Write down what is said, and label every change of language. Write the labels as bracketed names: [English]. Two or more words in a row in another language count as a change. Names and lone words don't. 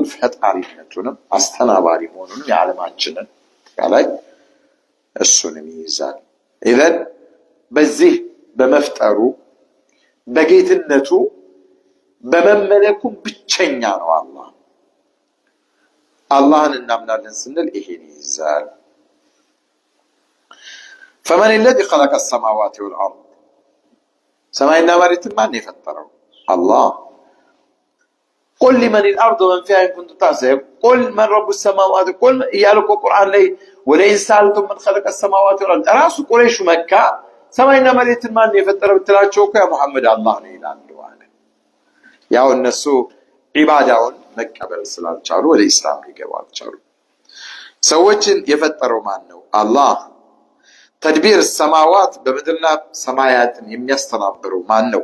[Amharic] ፈጣሪነቱንም አስተናባሪ መሆኑንም የዓለማችንን ላይ እሱንም ይይዛል። ኢዘን በዚህ በመፍጠሩ በጌትነቱ በመመለኩም ብቸኛ ነው አላህ። አላህን እናምናለን ስንል ይሄን ይይዛል። [Arabic] فمن الذي خلق السماوات والارض [Amharic] ሰማይና መሬትን ማን የፈጠረው? አላህ። [Arabic] قل لمن الارض ومن فيها ان كنتم تعلمون قل من رب السماوات [Amharic] ቁል እያለ እኮ ቁርአን ላይ [Arabic] ولئن سألتهم من خلق السماوات والارض [Amharic] ራሱ ቁረይሽ መካ ሰማይና መሬትን ማን የፈጠረው ብትላቸው እኮ ያ ሙሐመድ አላህ ነው ይላሉ አለ። ያው እነሱ ዒባዳውን መቀበል ስላልቻሉ ወደ ኢስላም ሊገቡ አልቻሉ። ሰዎችን የፈጠረው ማን ነው? አላህ። [Arabic] تدبير السماوات [Amharic] በምድርና ሰማያትን የሚያስተናብረው ማን ነው?